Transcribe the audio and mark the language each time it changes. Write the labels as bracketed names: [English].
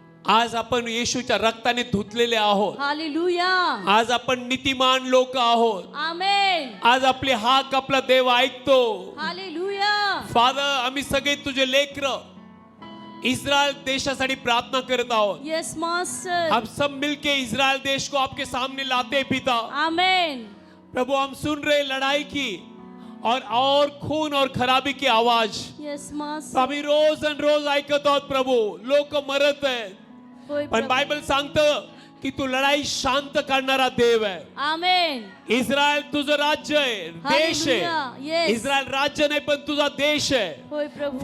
[Marathi] आज आपण येशूच्या रक्ताने धुतलेले आहोत. हालेलुया. आज आपण नीतिमान लोक आहोत. आमेन. आज आपली हाक आपला देव ऐकतो. हालेलुया. फादर, आम्ही सगळे तुझे लेकरं इस्रायल देशासाठी प्रार्थना करत आहोत. [English] Yes master. [Hindi] हम सब मिलके इस्रायल देश को आपके सामने लाते हैं पिता. [Marathi] आमेन. [Hindi] प्रभु, हम सुन रहे लड़ाई की और खून और खराबी की आवाज. [English] Yes master. [Marathi] आम्ही रोज आणि रोज ऐकत आहोत प्रभू. लोक मरत आहेत, होय पण प्रभू. बायबल सांगतं की तू लढाई शांत करणारा देव आहे. आमेन. इस्रायल तुझं राज्य आहे, देश हालेलुया. आहे. [English] Yes. [Marathi] इस्रायल राज्य नाही, पण तुझा देश आहे. होय प्रभू.